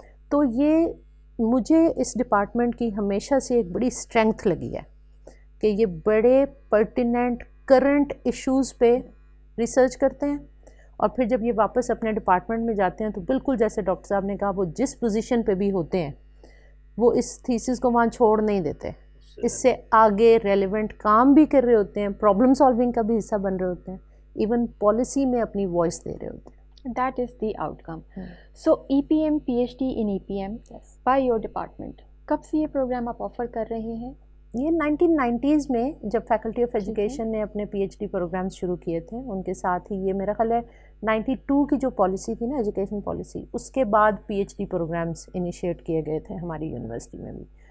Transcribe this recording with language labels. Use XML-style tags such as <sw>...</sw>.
<ur>تو یہ مجھے اس ڈپارٹمنٹ کی ہمیشہ سے ایک بڑی اسٹرینگتھ لگی ہے کہ یہ بڑے پرٹیننٹ کرنٹ ایشوز پہ ریسرچ کرتے ہیں اور پھر جب یہ واپس اپنے ڈپارٹمنٹ میں جاتے ہیں تو بالکل جیسے ڈاکٹر صاحب نے کہا وہ جس پوزیشن پہ بھی ہوتے ہیں وہ اس تھیسس کو وہاں چھوڑ نہیں دیتے، اس سے آگے ریلیونٹ کام بھی کر رہے ہوتے ہیں، پرابلم سالونگ کا بھی حصہ بن رہے ہوتے ہیں، ایون پالیسی میں اپنی وائس دے رہے ہوتے ہیں.</ur> <en>That is the outcome. So EPM PhD in EPM by your department.</en> <ur>کب سے یہ پروگرام آپ آفر کر رہے ہیں؟ یہ 1990s میں جب فیکلٹی آف ایجوکیشن نے اپنے پی ایچ ڈی پروگرامز شروع کیے تھے، ان کے ساتھ ہی یہ میرا خیال ہے 92 کی جو پالیسی تھی نا ایجوکیشن پالیسی، اس کے بعد P H D programmes initiate کیے گئے تھے ہماری یونیورسٹی میں بھی.</ur>